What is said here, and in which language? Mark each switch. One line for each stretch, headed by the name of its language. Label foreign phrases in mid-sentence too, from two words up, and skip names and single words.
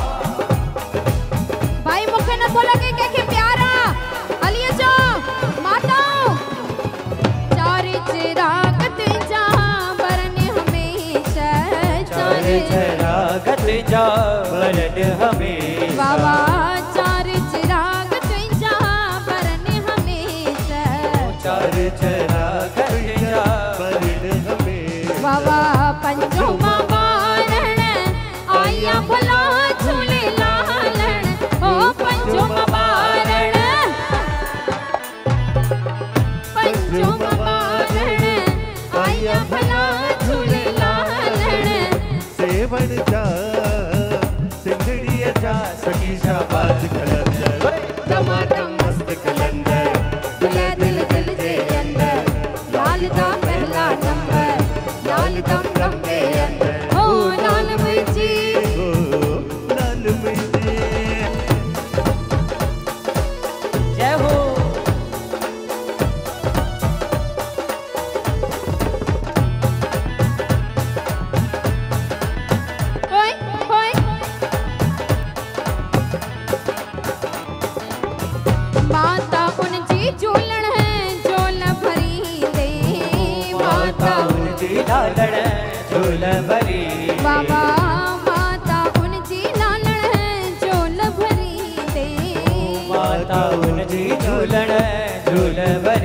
Sindhi: भाई मुखे न तो लगे के प्यारा हलिए जो माता चार चिराग तुझा बरन हमेशा चार चिराग तुझा बरन हमेशा बाबा चार चिराग तुझा बरन हमेशा चार चिराग तुझा बरन हमेशा बाबा पंजो बारण आया भला झूले लालण ओ पंजो बारण आया भला झूले लालण सेवण जा सिंदड़ीअ जा सखी शहबाज़ कलंदर
Punjabi: दमादम मस्त कलंदर
Sindhi: दुल्हे दिल दिल जे अंदर
Punjabi: लाल दा पहला नंबर
Sindhi: लाल दम दम बे अंदर ओ लाल मुंहिंजी लाल मुंहिंजी
Hindi: जय हो
Sindhi: ओए ओए माता उनजी झूलण झोल भरी दे माता उनजी लालण झोल भरी बाबा माता उनजी लालण झोल भरी दे माता उनजी झूलण झूल भरी